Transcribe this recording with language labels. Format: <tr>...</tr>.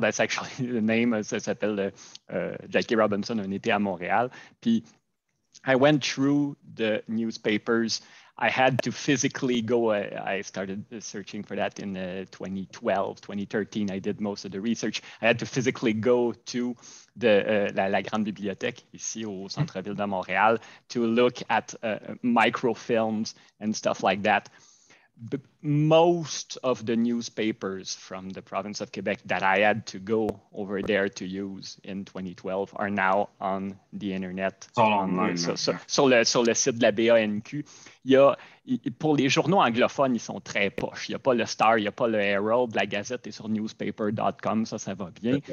<en>That's actually the name,</en> <fr>ça s'appelle Jackie Robinson, un été à Montréal.</fr> <en>Puis I went through the newspapers. I had to physically go. I started searching for that in 2012, 2013. I did most of the research. I had to physically go to la Grande Bibliothèque</en> <fr>ici au centre-ville de Montréal</fr> <en>to look at microfilms and stuff like that. But most of the newspapers from the province of Quebec that I had to go over there to use in 2012 are now on the internet. It's all online.</en> <fr>Sur le site de la BANQ. Pour les journaux anglophones, ils sont très poches. Il n'y a pas le Star, il n'y a pas le Herald. La Gazette est sur newspaper.com, ça va bien.</fr>